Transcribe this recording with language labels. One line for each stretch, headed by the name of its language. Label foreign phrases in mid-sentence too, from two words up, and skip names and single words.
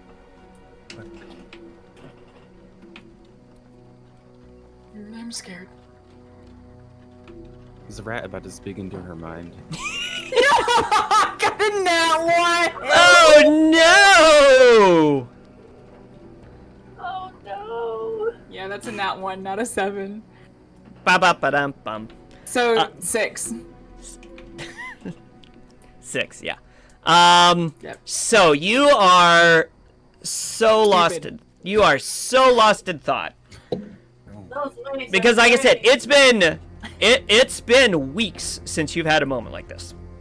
English: I'm scared. Is the rat about to speak into her mind? Got in that one! Oh no! Oh no! Yeah, that's in that one, not a 7. Ba-ba-ba-dum-bum. So, 6. 6, yeah. Yep. So you are so lost in thought. Those waves Because are like I said, great. it's been weeks since you've had a moment like this.